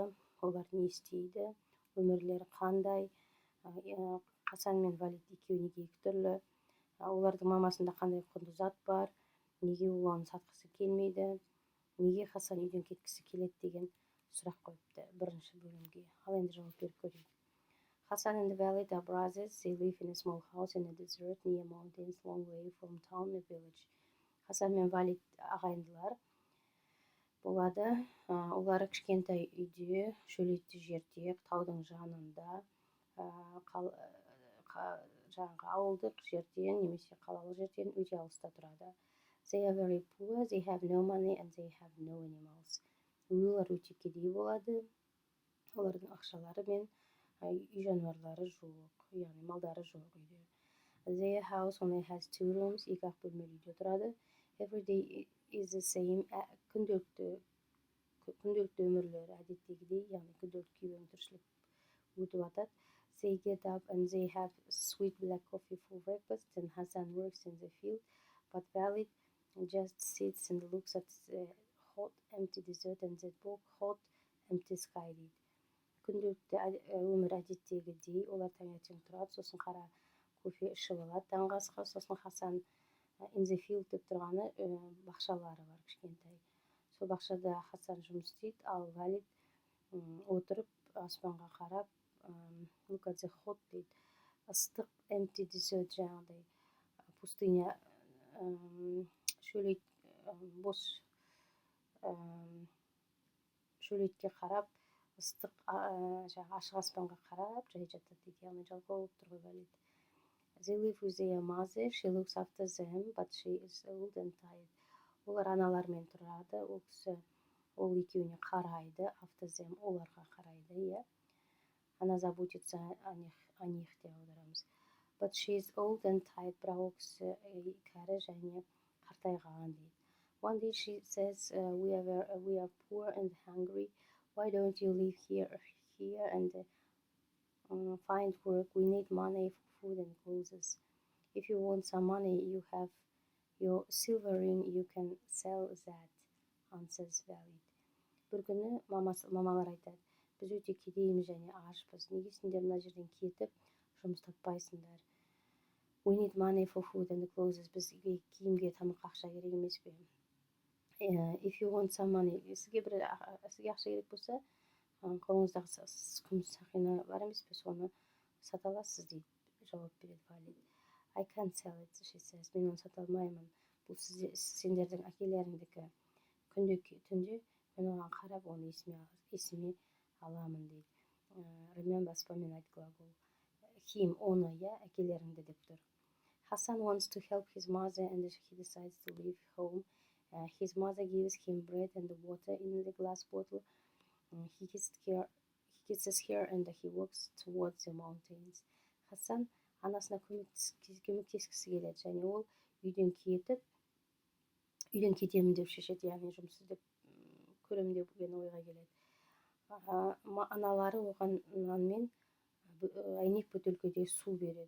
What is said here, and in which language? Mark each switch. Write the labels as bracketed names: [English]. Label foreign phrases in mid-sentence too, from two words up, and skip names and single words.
[Kazakh] Олар не істейді? Өмірлері қандай? Хасан мен Валид екеуі неге екі түрлі? Олардың мамасында қандай құнды зат бар? Неге ол оны сатқысы келмейді? Неге Хасан үйден кеткісі келеді деген сұрақ қойыпты бірінші бөлімге. Ал енді жауап беріп көрейік. [English] Hassan and Valid are brothers. They live in a small house in a desert near mountains, long way from town and village. [Kazakh] Хасан мен Валид ағайындылар болады. Олар кішкентай үйде, шөлейтті жерде, таудың жанында, жаңағы ауылдық жерден немесе қалалық жерден өте алыста тұрады. [English] They are very poor, they have no money and they have no animals. [Kazakh] Олар өте кедей болады. Олардың ақшалары мен үй жануарлары жоқ, яғни малдары жоқ үйде. [English] Their house only has 2 rooms, [Kazakh] екі-ақ бөлмелі үйде тұрады. [English] Every day is the same. [Kazakh] Күнделікті өмірлері әдеттегідей, яғни күнделікті күйбең тіршілік өтіп жатады. [English] They get up and they have sweet black coffee for breakfast, and Hassan works in the field, but Valid just sits and looks at the hot, empty desert and the hot, empty sky дейді. [Kazakh] Күнделікті өмір әдеттегідей, олар таңертең тұрады, сосын қара кофе ішіп алады таңғы асқа, сосын Хасан [English] in the field [Kazakh] деп тұрғаны бақшалары бар кішкентай. Сол бақшада Хасан жұмыс істейді, ал Валид отырып аспанға қарап [English] look at the hot [Kazakh] дейді. Ыстық [English] empty desert, [Kazakh] жаңағыдай пустыня, бос шөлейтке қарап, ыстық ашық аспанға қарап жай жатады дейді, яғни жалқау болып тұр ғой Валид. [English] They live with their mother, she looks after them, but she is old and tired. [Kazakh] Олар аналармен тұрады, ол кісі ол екеуіне қарайды, [English] after them [Kazakh] оларға қарайды, иә. [Russian] Она заботится о них [Kazakh] деп аударамыз. [English] But she is old and tired, [Kazakh] бірақ ол кісі кәрі және қартайған дейді. [English] One day she says, we are poor and hungry. Why don't you live here and find work? We need money for food and clothes. If you want some money, you have your silver ring, you can sell that, answers Valid. [Kazakh] Бір күні мамалар айтады, біз өте кедейміз және ашпыз. Неге сендер мына жерден кетіп, жұмыс таппайсыңдар? [English] We need money for food and clothes. [Kazakh] Бізге киімге, тамаққа ақша керек емес пе? [English] If you want some money, [Kazakh] сізге ақша керек болса, қолыңыздағы күміс сақина бар емес пе, соны сата аласыз дейді, жауап береді Валид. [English] I can't sell it, she says. [Kazakh] Мен оны сата алмаймын. Бұл сендердің әкелеріңдікі. Түнде мен оған қарап, оны есіме аламын дейді. Remember, [Russian] вспоминать глагол. Him, [Kazakh] оны, я, әкелеріңді деп тұр. [English] Hassan wants to help his mother and he decides to leave home. His mother gives him bread and water in the glass bottle. He kisses her and he walks towards the mountains. [Kazakh] Hassan анасына көмектескісі келеді, және ол үйден кетемін деп шешеді, яғни жұмыс іздеп көремін деген ойға келеді. Аналары оған нан мен әйнек бөтелкеде су береді.